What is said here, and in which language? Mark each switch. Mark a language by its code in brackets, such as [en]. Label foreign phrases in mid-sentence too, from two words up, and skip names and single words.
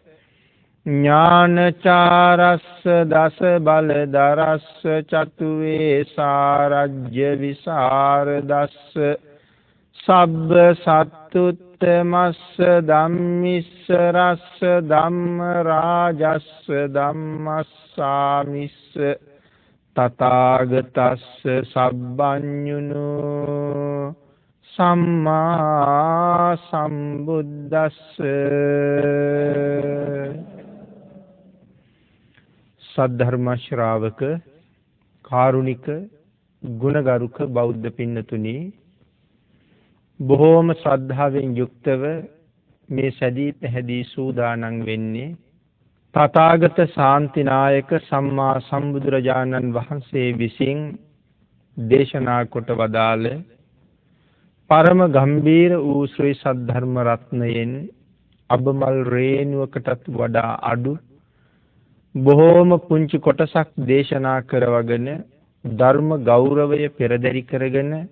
[pi] ඥානචාරස්ස දස බලදරස්ස චතුවේ සාරජ්‍ය විසරදස්ස සබ්බ සත්තුත්තමස්ස ධම්මිස්ස රස්ස ධම්ම රාජස්ස ධම්මස්සාමිස්ස තථාගතස්ස සබ්බඤුනෝ සම්මා සම්බුද්දස්ස [si] සද්ධර්ම ශ්‍රාවක කාරුණික ගුණගරුක බෞද්ධ පින්නතුනි බොහෝම ශ්‍රද්ධාවෙන් යුක්තව මේ සැදී පැහැදී සූදානම් වෙන්නේ තථාගත ශාන්තිනායක සම්මා සම්බුදුරජාණන් වහන්සේ විසින් දේශනා කොට වදාළ පරම ගම්බීර වූ ශ්‍රී සද්ධර්ම රත්නයෙන් අබමල් රේණුවකටත් වඩා අඩු බොහෝම පුංචි කොටසක් දේශනා කරවගෙන ධර්ම ගෞරවය පෙරදරි කරගෙන